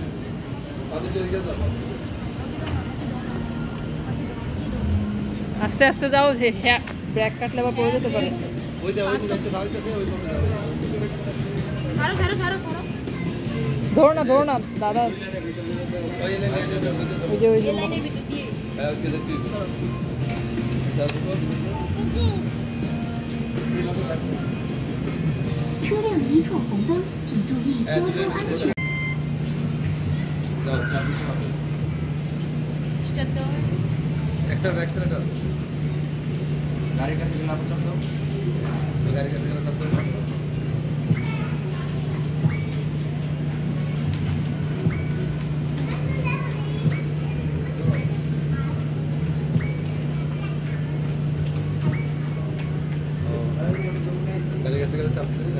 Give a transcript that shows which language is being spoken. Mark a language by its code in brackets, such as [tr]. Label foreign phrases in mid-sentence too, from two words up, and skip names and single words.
[bn] আস্তে আস্তে যাও, ব্রেক কাটলে আবার পড়ে যেতে পারে। ধরো না, ধরো না দাদা। ওই যে ওই যে [zh] 车辆已闯红灯，请注意交通安全。 [bn] গাড়ির কাছে গেলে আপনার চাপ দাও, গাড়ির কাছে গেলে চাপ দাও। গাড়ির কাছে গেলে চাপ